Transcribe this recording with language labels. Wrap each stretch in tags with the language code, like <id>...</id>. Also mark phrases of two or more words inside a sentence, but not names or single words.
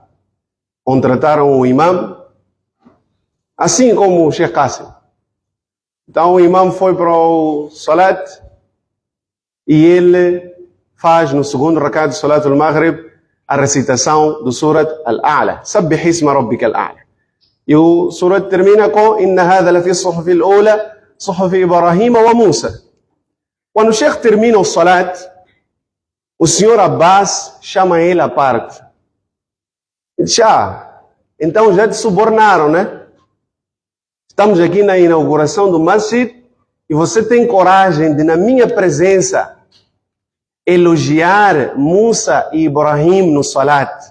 <pt>Contrataram o imam, assim como o Sheikh Qasim. Então o imam foi para o Salat e ele faz no segundo rakat do</pt> <ar>صلاة المغرب</ar> <pt>a recitação do</pt> <ar>سورة الأعلى. سبح اسم ربك الأعلى.</ar> <pt>E o Surat termina com</pt> <ar>إن هذا لفي صحف الأولى صحف إبراهيم وموسى.</ar> <pt>Quando o Sheikh termina o Salat, o senhor Abbas chama ele à parte. Ele diz, então já te subornaram, né? Estamos aqui na inauguração do masjid e você tem coragem de, na minha presença, elogiar Musa e Ibrahim no Salat.</pt>